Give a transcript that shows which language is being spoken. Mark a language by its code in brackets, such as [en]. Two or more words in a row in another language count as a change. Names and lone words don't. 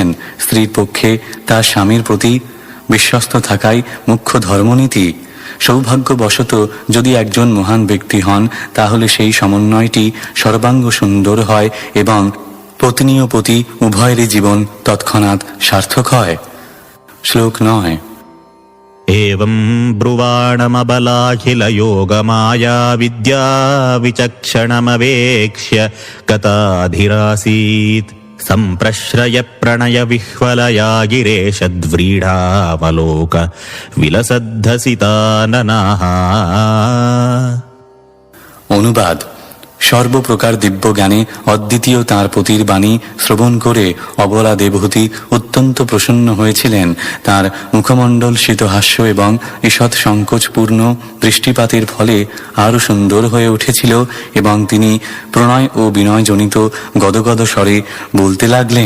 [bn] স্ত্রীর পক্ষে তার স্বামীর প্রতি বিশ্বস্ত থাকাই মুখ্য ধর্মনীতি। সৌভাগ্যবশত যদি একজন মহান ব্যক্তি হন তাহলে সেই সমন্বয়টি সর্বাঙ্গ সুন্দর হয় এবং পত্নী ও পতি উভয়েরই জীবন তৎক্ষণাৎ সার্থক হয়। শ্লোক 9। [sa] एवं ब्रुवाणमबलाखिलयोगमाया विद्या विचक्षणमवेक्ष्य कताधिरासीत् सम्प्रश्रय प्रणयविह्वलया गिरेशद्व्रीडावलोक विलसद्धसिताननाः। [bn] অনুবাদ: সর্বপ্রকার দিব্য জ্ঞানে অদ্বিতীয় তাঁর পতির বাণী শ্রবণ করে অবলা দেবহূতি অত্যন্ত প্রসন্ন হয়েছিলেন। তাঁর মুখমণ্ডল শীতহাস্য এবং ঈষৎ সংকোচপূর্ণ দৃষ্টিপাতের ফলে আরও সুন্দর হয়ে উঠেছিল এবং তিনি প্রণয় ও বিনয়জনিত গদগদ স্বরে বলতে লাগলেন।